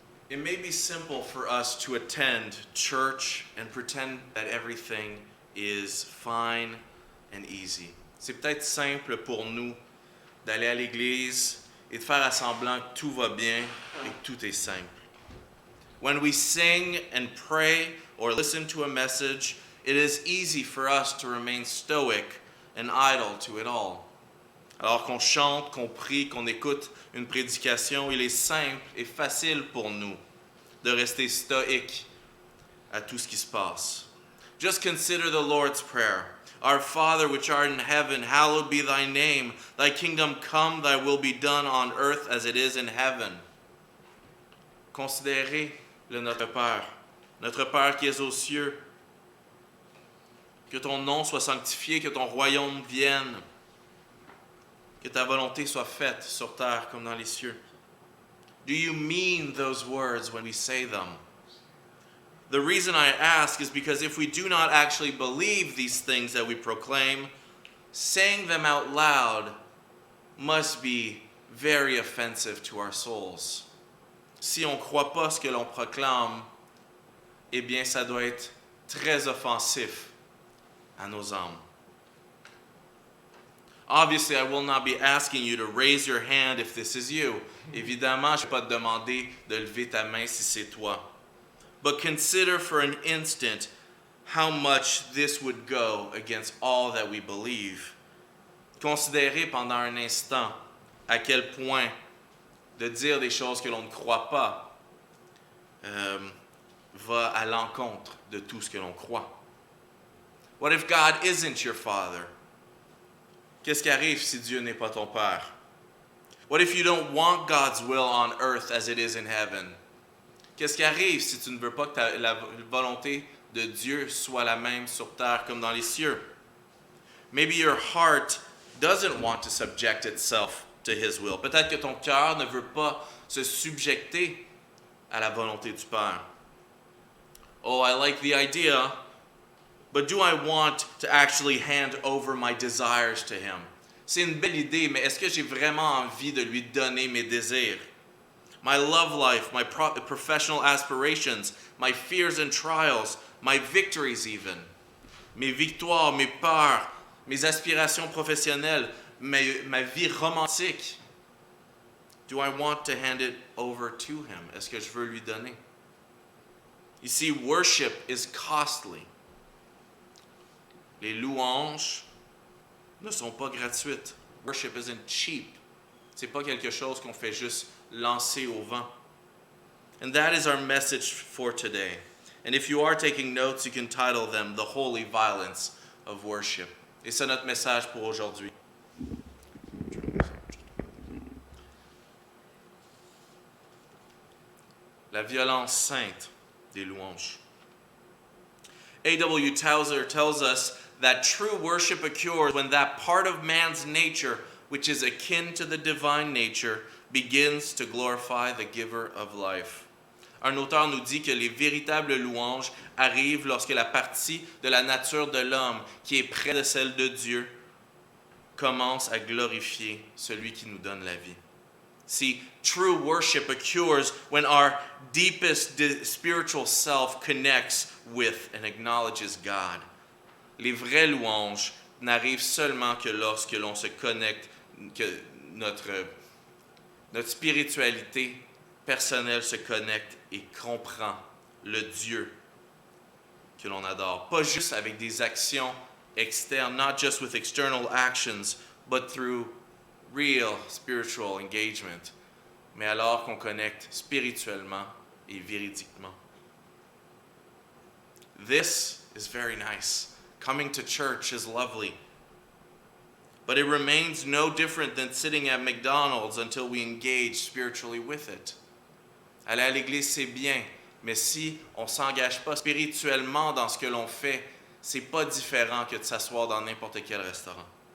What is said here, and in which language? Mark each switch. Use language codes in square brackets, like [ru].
[en] It may be simple for us to attend church and pretend that everything is fine and easy. [fr] C'est peut-être simple pour nous d'aller à l'église et de faire semblant que tout va bien et que tout est simple. [en] When we sing and pray or listen to a message, it is easy for us to remain stoic and idle to it all. [fr] Alors qu'on chante, qu'on prie, qu'on écoute une prédication, il est simple et facile pour nous de rester stoïque à tout ce qui se passe. [en] Just consider the Lord's Prayer. Our Father which art in heaven, hallowed be thy name. Thy kingdom come, thy will be done on earth as it is in heaven. [fr] Considérez le Notre Père qui es aux cieux. Que ton nom soit sanctifié, que ton royaume vienne. Que ta volonté soit faite sur terre comme dans les cieux. [en] Do you mean those words when we say them? The reason I ask is because if we do not actually believe these things that we proclaim, saying them out loud must be very offensive to our souls. [fr] Si on ne croit pas ce que l'on proclame, eh bien ça doit être très offensif à nos âmes. [en] Obviously, I will not be asking you to raise your hand if this is you. [fr] Évidemment, je ne vais pas te demander de lever ta main si c'est toi. [en] But consider for an instant how much this would go against all that we believe. [fr] Considérez pendant un instant à quel point de dire des choses que l'on ne croit pas va à l'encontre de tout ce que l'on croit. [en] What if God isn't your father? [fr] Qu'est-ce qui arrive si Dieu n'est pas ton père? [en] What if you don't want God's will on earth as it is in heaven? [fr] Qu'est-ce qui arrive si tu ne veux pas que la volonté de Dieu soit la même sur terre comme dans les cieux? [en] Maybe your heart doesn't want to subject itself to His will. [fr] Peut-être que ton cœur ne veut pas se subjecter à la volonté du Père. [en] Oh, I like the idea, but do I want to actually hand over my desires to Him? [fr] C'est une belle idée, mais est-ce que j'ai vraiment envie de lui donner mes désirs? [en] My love life, my professional aspirations, my fears and trials, my victories even. [fr] Mes victoires, mes peurs, mes aspirations professionnelles, ma vie romantique. [en] Do I want to hand it over to Him? [fr] Est-ce que je veux lui donner? [en] You see, worship is costly. [fr] Les louanges ne sont pas gratuites. [en] Worship isn't cheap. [fr] C'est pas quelque chose qu'on fait juste lancer au vent. [en] And that is our message for today. And if you are taking notes, you can title them The Holy Violence of Worship. [fr] Et c'est notre message pour aujourd'hui. La violence sainte des louanges. A.W. [en] Tozer tells us that true worship occurs when that part of man's nature which is akin to the divine nature begins to glorify the giver of life. [fr] Un auteur nous dit que les véritables louanges arrivent lorsque la partie de la nature de l'homme qui est près de celle de Dieu commence à glorifier celui qui nous donne la vie. [en] See, true worship occurs when our deepest spiritual self connects with and acknowledges God. [fr] Les vraies louanges n'arrivent seulement que lorsque l'on se connecte, que notre spiritualité personnelle se connecte et comprend le Dieu que l'on adore. Pas juste avec des actions externes, [en] not just with external actions, but through real spiritual engagement, [fr] mais alors qu'on connecte spirituellement et véridiquement. [en] This is very nice. Coming to church is lovely. But it remains no different than sitting at McDonald's until we engage spiritually with it. [fr] Aller à l'église, c'est bien, mais si on ne s'engage pas spirituellement dans ce que l'on fait, c'est pas différent que de s'asseoir dans n'importe quel restaurant.